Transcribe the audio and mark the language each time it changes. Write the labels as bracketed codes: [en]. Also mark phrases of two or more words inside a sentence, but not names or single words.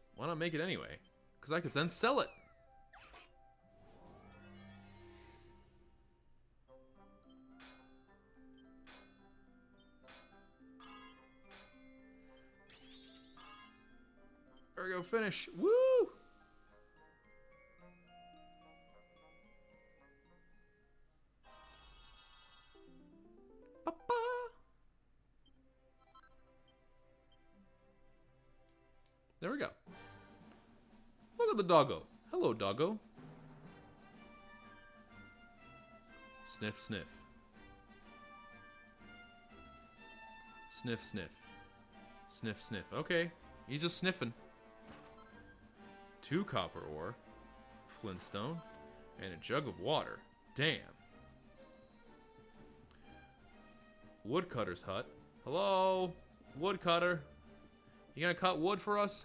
[en] Why not make it anyway? Because I could then sell it. There we go, finish. Woo! Ba-ba. There we go. Look at the doggo. Hello, doggo. Sniff, sniff. Sniff, sniff. Sniff, sniff. Okay. He's just sniffing. 2 copper ore, flintstone, and a jug of water. Damn. Woodcutter's hut. Hello? Woodcutter. You gonna cut wood for us?